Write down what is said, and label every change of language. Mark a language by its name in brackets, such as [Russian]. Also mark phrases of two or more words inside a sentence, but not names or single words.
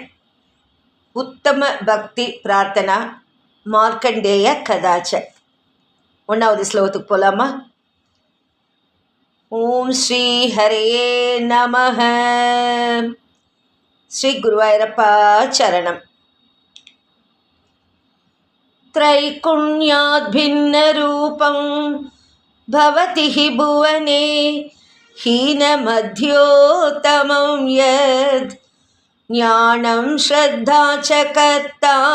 [Sanskrit] उत्तम भक्ति प्रार्थना मार्कण्डेय कथा च. [Tamil] 1வது ஸ்லோகத்துக்கு போகலாமா? [Sanskrit] ओं श्री हरे नमः. [Tamil] ஸ்ரீ குருவாயூரப்பா சரணம். [Sanskrit] त्रैकुण्याद् भिन्नरूपं भवति हि भुवने हीनमध्योत्तमं यद् ज्ञानं श्रद्धा च कर्ता